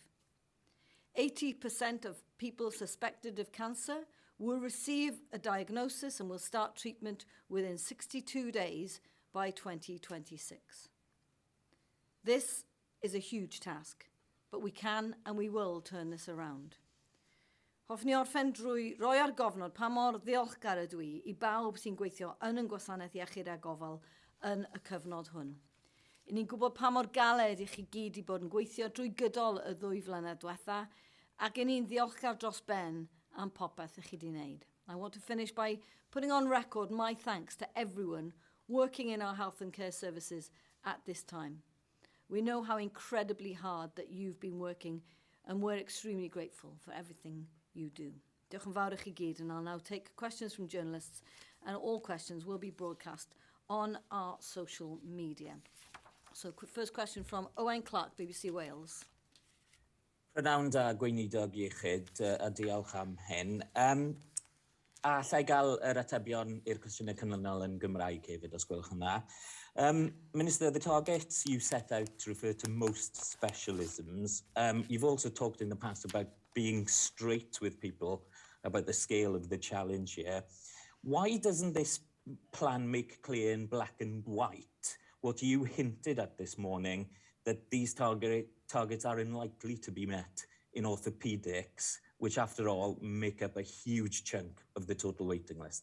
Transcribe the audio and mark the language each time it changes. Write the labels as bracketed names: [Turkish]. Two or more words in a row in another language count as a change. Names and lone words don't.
[English] 80% of people suspected of cancer will receive a diagnosis and will start treatment within 62 days by 2026. This is a huge task, but we can and we will turn this around. [Welsh] Hoffwn ni orffen drwy roi ar gofnod pa mor ddiolchgar ydw I bawb sy'n gweithio yn y gwasanaeth iechyd a gofal yn y cyfnod hwn. I ni'n gwybod pa mor galed I chi gyd I bod yn gweithio drwy gydol y 2 flynedd diwetha, ac I ni'n ddiolchgar dros ben am popeth I chi di wneud. [English] I want to finish by putting on record my thanks to everyone working in our health and care services at this time. We know how incredibly hard that you've been working, and we're extremely grateful for everything you do. [Welsh] Diolch yn fawr I chi gyd, [English] and I'll now take questions from journalists, and all questions will be broadcast on our social media. So, first question from Owain Clark, BBC Wales. [Welsh] Prynawn da Gweinidog Iechyd, a diolch am hyn. A allai gael yr atebion i'r cwestiynau canlynol yn Gymraeg hefyd, os gwelwch yn dda. [English] Minister, the targets you set out refer to most specialisms. You've also talked in the past about being straight with people about the scale of the challenge here. Why doesn't this plan make clear in black and white what you hinted at this morning, that these targets are unlikely to be met in orthopaedics, which after all make up a huge chunk of the total waiting list?